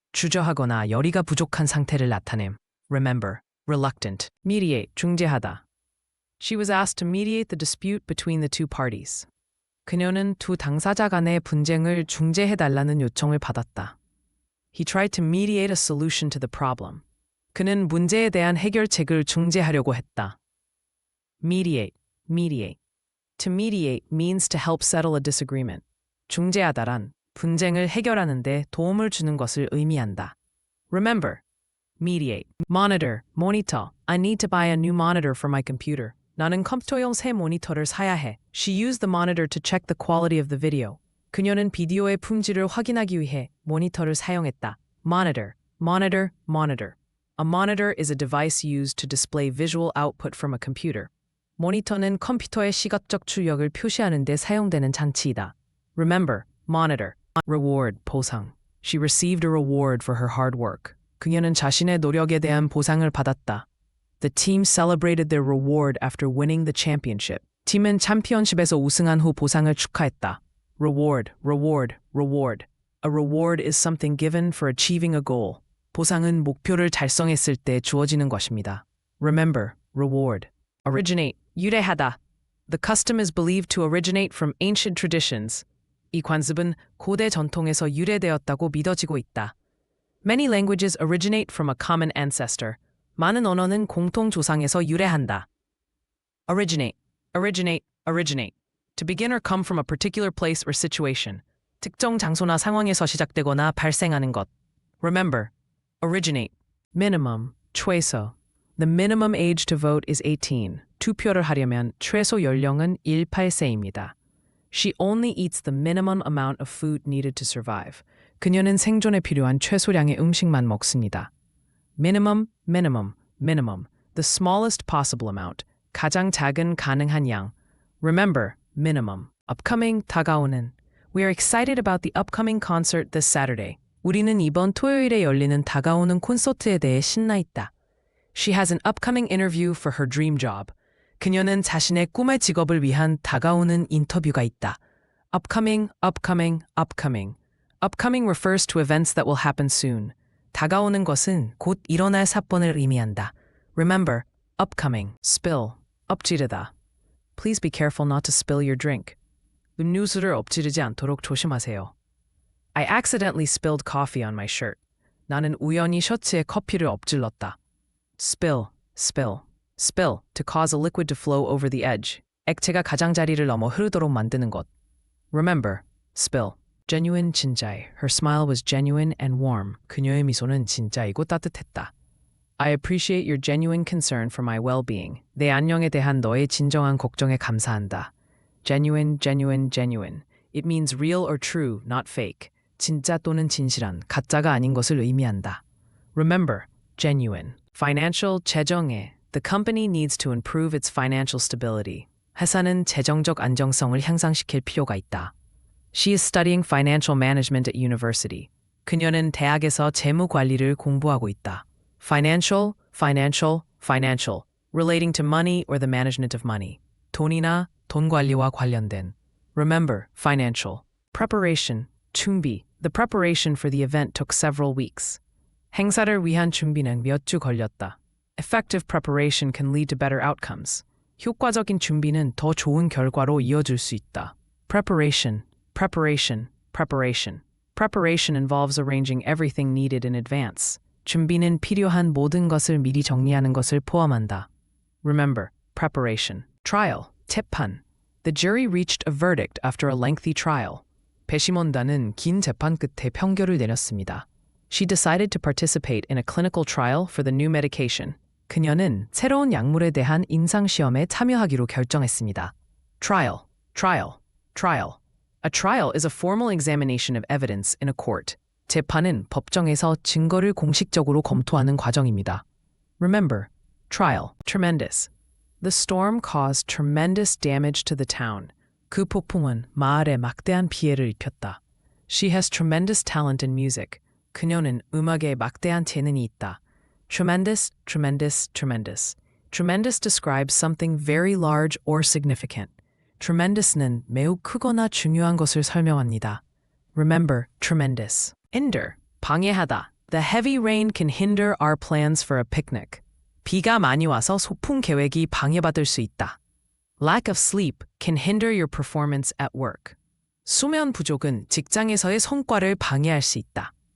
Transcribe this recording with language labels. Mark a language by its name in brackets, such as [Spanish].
[Korean] 주저하거나 열의가 부족한 상태를 나타냄. [English] Remember, reluctant. Mediate, 중재하다. She was asked to mediate the dispute between the two parties. [Korean] 그녀는 두 당사자 간의 분쟁을 중재해달라는 요청을 받았다. [English] He tried to mediate a solution to the problem. [Korean] 그는 문제에 대한 해결책을 중재하려고 했다. [English] Mediate, mediate. To mediate means to help settle a disagreement. [Korean] 중재하다란 분쟁을 해결하는 데 도움을 주는 것을 의미한다. [English] Remember, mediate. Monitor, monitor. I need to buy a new monitor for my computer. [Korean] 나는 컴퓨터용 새 모니터를 사야 해. [English] She used the monitor to check the quality of the video. [Korean] 그녀는 비디오의 품질을 확인하기 위해 모니터를 사용했다. [English] Monitor, monitor, monitor. A monitor is a device used to display visual output from a computer. [Korean] 모니터는 컴퓨터의 시각적 출력을 표시하는 데 사용되는 장치이다. [English] Remember, monitor. Reward, 보상. She received a reward for her hard work. [Korean] 그녀는 자신의 노력에 대한 보상을 받았다. [English] The team celebrated their reward after winning the championship. [Korean] 팀은 챔피언십에서 우승한 후 보상을 축하했다. [English] Reward, reward, reward. A reward is something given for achieving a goal. [Korean] 보상은 목표를 달성했을 때 주어지는 것입니다. [English] Remember, reward. Originate, 유래하다. The custom is believed to originate from ancient traditions. [Korean] 이 관습은 고대 전통에서 유래되었다고 믿어지고 있다. [English] Many languages originate from a common ancestor. [Korean] 많은 언어는 공통 조상에서 유래한다. [English] Originate, originate, originate. To begin or come from a particular place or situation. [Korean] 특정 장소나 상황에서 시작되거나 발생하는 것. [English] Remember, originate. Minimum, 최소. The minimum age to vote is 18. [Korean] 투표를 하려면 최소 연령은 18세입니다. [English] She only eats the minimum amount of food needed to survive. [Korean] 그녀는 생존에 필요한 최소량의 음식만 먹습니다. [English] Minimum, minimum, minimum. The smallest possible amount. [Korean] 가장 작은 가능한 양. [English] Remember, minimum. Upcoming, 다가오는. We are excited about the upcoming concert this Saturday. [Korean] 우리는 이번 토요일에 열리는 다가오는 콘서트에 대해 신나 있다. [English] She has an upcoming interview for her dream job. [Korean] 그녀는 자신의 꿈의 직업을 위한 다가오는 인터뷰가 있다. [English] Upcoming, upcoming, upcoming. Upcoming refers to events that will happen soon. [Korean] 다가오는 것은 곧 일어날 사건을 의미한다. [English] Remember, upcoming. Spill, 엎지르다. Please be careful not to spill your drink. [Korean] 음료수를 엎지르지 않도록 조심하세요. [English] I accidentally spilled coffee on my shirt. [Korean] 나는 우연히 셔츠에 커피를 엎질렀다. [English] Spill, spill. Spill, to cause a liquid to flow over the edge. [Korean] 액체가 가장자리를 넘어 흐르도록 만드는 것. [English] Remember, spill. Genuine, 진짜해. Her smile was genuine and warm. [Korean] 그녀의 미소는 진짜이고 따뜻했다. [English] I appreciate your genuine concern for my well-being. [Korean] 내 안녕에 대한 너의 진정한 걱정에 감사한다. [English] Genuine, genuine, genuine. It means real or true, not fake. [Korean] 진짜 또는 진실한, 가짜가 아닌 것을 의미한다. [English] Remember, genuine. Financial, 재정에. The company needs to improve its financial stability. [Korean] 회사는 재정적 안정성을 향상시킬 필요가 있다. [English] She is studying financial management at university. [Korean] 그녀는 대학에서 재무 관리를 공부하고 있다. [English] Financial, financial, financial. Relating to money or the management of money. [Korean] 돈이나 돈 관리와 관련된. [English] Remember, financial. Preparation, 준비. The preparation for the event took several weeks. [Korean] 행사를 위한 준비는 몇 주 걸렸다. [English] Effective preparation can lead to better outcomes. [Korean] 효과적인 준비는 더 좋은 결과로 이어질 수 있다. [English] Preparation, preparation, preparation. Preparation involves arranging everything needed in advance. [Korean] 준비는 필요한 모든 것을 미리 정리하는 것을 포함한다. [English] Remember, preparation. Trial, 재판. The jury reached a verdict after a lengthy trial. [Korean] 배심원단은 긴 재판 끝에 평결을 내렸습니다. [English] She decided to participate in a clinical trial for the new medication. [Korean] 그녀는 새로운 약물에 대한 임상시험에 참여하기로 결정했습니다. [English] Trial, trial, trial. A trial is a formal examination of evidence in a court. [Korean] 재판은 법정에서 증거를 공식적으로 검토하는 과정입니다. [English] Remember, trial, tremendous. The storm caused tremendous damage to the town. [Korean] 그 폭풍은 마을에 막대한 피해를 입혔다. [English] She has tremendous talent in music. [Korean] 그녀는 음악에 막대한 재능이 있다. [English] Tremendous, tremendous, tremendous. Tremendous describes something very large or significant. [Korean] Tremendous는 매우 크거나 중요한 것을 설명합니다. [English] Remember, tremendous. Hinder, 방해하다. The heavy rain can hinder our plans for a picnic. [Korean] 비가 많이 와서 소풍 계획이 방해받을 수 있다. [English] Lack of sleep can hinder your performance at work. [Korean] 수면 부족은 직장에서의 성과를 방해할 수 있다.